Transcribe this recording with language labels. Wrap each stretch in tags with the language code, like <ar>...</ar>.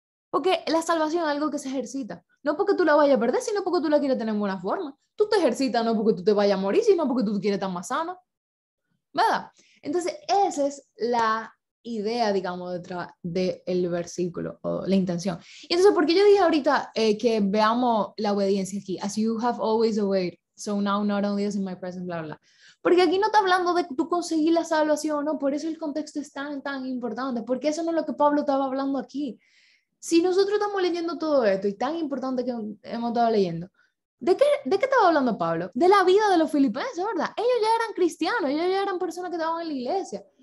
<es>Porque la salvación es algo que se ejercita. No porque tú la vayas a perder, sino porque tú la quieres tener en buena forma. Tú te ejercitas no porque tú te vayas a morir, sino porque tú quieres estar más sano. ¿Verdad? Entonces, esa es la idea, digamos, detrás del versículo o la intención. Y entonces, ¿por qué yo dije ahorita que veamos la obediencia aquí?</es> <en>As you have always obeyed, so now not only as in my presence, bla, bla, bla.</en> <es>Porque aquí no está hablando de que tú conseguir la salvación, ¿no? Por eso el contexto es tan, tan importante, porque eso no es lo que Pablo estaba hablando aquí. Si nosotros estamos leyendo todo esto y tan importante que hemos estado leyendo, ¿de qué estaba hablando Pablo? De la vida de los filipenses, ¿verdad? Ellos ya eran cristianos, ellos ya eran personas que estaban en la iglesia.</es>